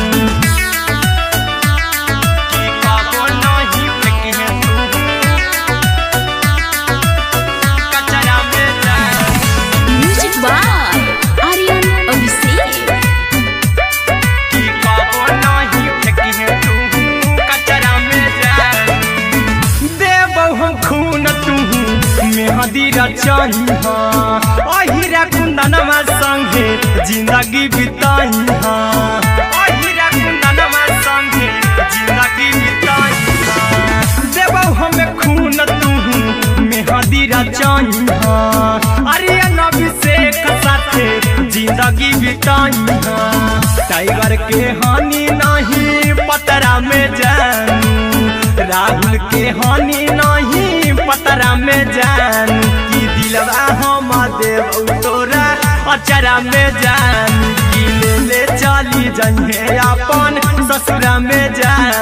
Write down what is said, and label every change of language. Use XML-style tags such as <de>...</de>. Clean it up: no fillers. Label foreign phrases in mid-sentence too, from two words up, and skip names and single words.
<mag>की कबो नहीं फेंकी तू कचरा में जान।</mag> <en>music by आर्यन अभिषेक।</en> <mag>की कबो नहीं फेंकी तू कचरा में जान। देबौ हम खून तू मेहंदी रचइहा। अहिरा कुंदनमा संगे जिंदगी बिताइहा। अहिरा कुंदनमा संगे जिंदगी बिताइहा। देबौ हमें खून तू मेहंदी रचइहा। आर्यन अभिषेक साथे जिंदगी बिताइहा। टाइगर के हानि नहीं पतरा में जानू। राहुल के हानि नहीं पतरा में जानू। की दिलवा हम देबौ तोरा अचरा में जानू। की ले चली जइहे अपन ससुरा में जान।</mag>